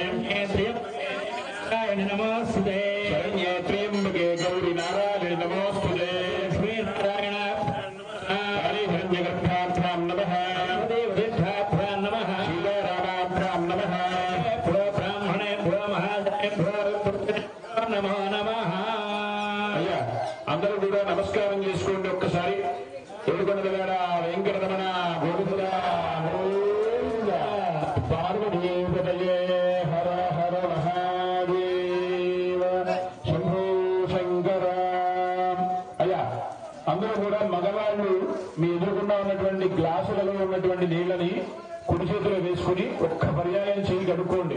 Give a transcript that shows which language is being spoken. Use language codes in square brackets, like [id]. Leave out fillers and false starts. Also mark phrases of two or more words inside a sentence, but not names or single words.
[sa] नमोस्तुते शरण्ये त्र्यम्बके गौरी नारायणि नमोस्तुते लक्ष्मी नारायण हरिहरण्यगर्भाभ्यां नमः देवतीर्थाभ्यां नमः सीतारामाभ्यां नमः भो ब्राह्मणेभ्यो महादेवेभ्यो नमो नमः [te] అయ్యా అందరూ కూడా నమస్కారం చేసుకోండి ఒక్కసారి ఏడుకొండలవాడ వెంకటరమణ గోవింద [sa] పార్వతీపతయే హర హర [te] అందరూ కూడా మగవాళ్ళు మీ ఎదురుకుండా ఉన్నటువంటి గ్లాసులలో ఉన్నటువంటి నీళ్ళని కుడి చేతిలో వేసుకుని ఒక్క పర్యాయం చేయి కడుక్కోండి.